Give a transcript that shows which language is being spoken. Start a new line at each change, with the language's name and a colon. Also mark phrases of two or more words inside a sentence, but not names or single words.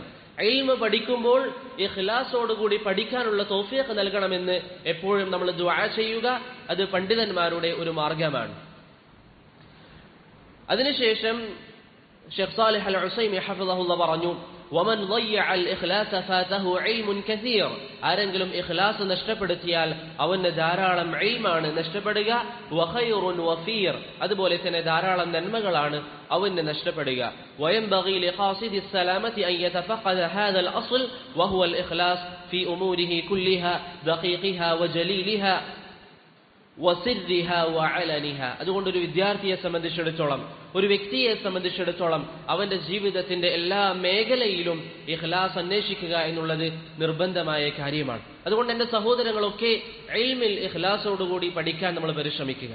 Malayalam: ഇൽമ പഠിക്കുമ്പോൾ ഇഖ്ലാസോടുകൂടി പഠിക്കാനുള്ള തൗഫീഖ് നൽകണമെന്ന് എപ്പോഴും നമ്മൾ ദുആ ചെയ്യുക. അത് പണ്ഡിതന്മാരുടെ ഒരു മാർഗമാണ്. അതിനുശേഷം ഷെയ്ഖ് സാലിഹ് അൽ ഉസൈമി ഹഫിളഹുല്ലാഹ് പറഞ്ഞു,
Arabic: ومن ضيع الإخلاص فاته علم كثير.
Malayalam: ആരെങ്കിലും ഇഖ്ലാസ് നഷ്ടപ്പെടുത്തിയാൽ അവന് ധാരാളം ഇൽമാണ് നഷ്ടപ്പെടുക.
Arabic: وخير وفير,
Malayalam: അതുപോലെ തന്നെ ധാരാളം നന്മകളാണ് അവന് നഷ്ടപ്പെടുക.
Arabic: وينبغي لقاصد السلامة أن يتفقد هذا الأصل وهو الإخلاص في أموره كلها دقيقها وجليلها وسرها وعلانيتها.
Malayalam: അതുകൊണ്ട് ഒരു വിദ്യാർത്ഥിയെ സംബന്ധിച്ചിടത്തോളം, ഒരു വ്യക്തിയെ സംബന്ധിച്ചിടത്തോളം അവന്റെ ജീവിതത്തിന്റെ എല്ലാ മേഖലയിലും ഇഖ്ലാസ് അന്വേഷിക്കുക എന്നുള്ളത് നിർബന്ധമായ കാര്യമാണ്. അതുകൊണ്ട് എന്റെ സഹോദരങ്ങളൊക്കെ ഇൽമിൽ ഇഖ്ലാസോടുകൂടി പഠിക്കാൻ നമ്മൾ പരിശ്രമിക്കുക.